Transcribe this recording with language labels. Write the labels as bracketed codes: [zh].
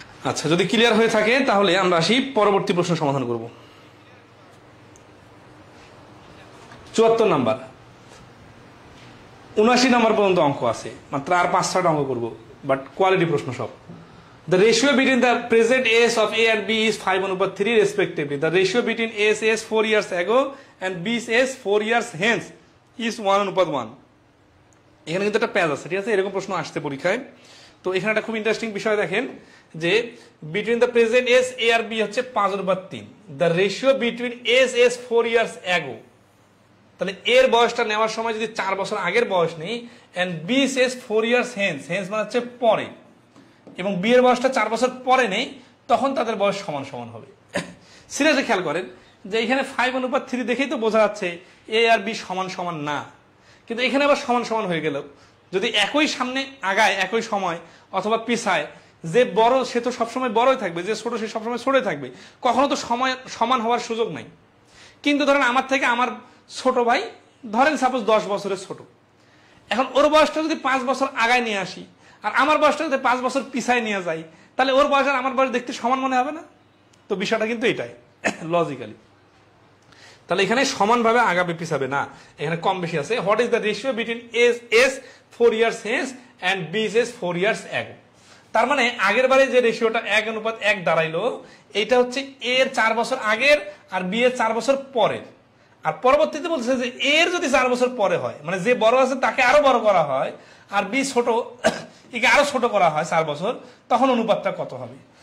[bn] আচ্ছা, যদি ক্লিয়ার হয়ে থাকে তাহলে আমরা আসি পরবর্তী প্রশ্ন সমাধান করব। 74 নাম্বার, 79 নাম্বার পর্যন্ত অঙ্ক আছে, মাত্র আর 5-6টা অঙ্ক করবো, বাট কোয়ালিটি প্রশ্ন সব। [en] The ratio between the present age of A and B is 5:3 respectively. The ratio between A's age 4 years ago and B's age 4 years hence is 1:1. [bn] এখানে কিন্তু একটা প্যাচ আছে, ঠিক আছে? এরকম প্রশ্ন আসছে পরীক্ষায়। তো এখানে একটা খুব ইন্টারেস্টিং বিষয় দেখেন যে between the present as a আর B হচ্ছে 5/3, the ratio between age age [en] 4 years ago, [bn] তাহলে এর বয়সটা নেওয়ার সময় যদি 4 বছর আগের বয়স নেই, and B age [en] 4 years hence, [bn] Haynes মানে হচ্ছে পরে, এবং বি এর বয়সটা 4 বছর পরে নেই, তখন তাদের বয়স সমান সমান হবে। সিরিয়াসলি খেয়াল করেন যে এখানে 5:3 দেখেই তো বোঝা যাচ্ছে এ আর বি সমান সমান না, কিন্তু এখানে আবার সমান সমান হয়ে গেল। যদি একই সামনে আগায় একই সময় অথবা পিছায়, যে বড় সে তো সবসময় বড়ই থাকবে, যে ছোট সে সবসময় ছোটই থাকবে, কখনো তো সময় সমান হওয়ার সুযোগ নাই। কিন্তু ধরেন আমার থেকে আমার ছোট ভাই, ধরেন সাপোজ 10 বছরের ছোট, এখন ওর বয়সটা যদি 5 বছর আগায় নিয়ে আসি আর আমার বয়সটা যদি 5 বছর পিছায় নিয়ে যাই, তাহলে ওর বয়স আর আমার বয়স দেখতে সমান মনে হবে না? তো বিষয়টা কিন্তু এটাই লজিক্যালি। তাহলে এখানে সমানভাবে আগাবে পিছাবে না, এখানে কম বেশি আছে। [en] What is the ratio between A's 4 years hence and B is 4 years ago? [bn] তার মানে আগের বারে যে রেশিওটা 1:1 দাঁড়াইলো, এটা হচ্ছে এ এর 4 বছর আগের আর বি এর 4 বছর পরের। আর পরবর্তীতে বলছে যে এর যদি 4 বছর পরে হয়, মানে যে বড় আছে তাকে আরো বড় করা হয়, আর বি ছোট একে আরো ছোট করা হয় 4 বছর, তখন অনুপাতটা কত হবে?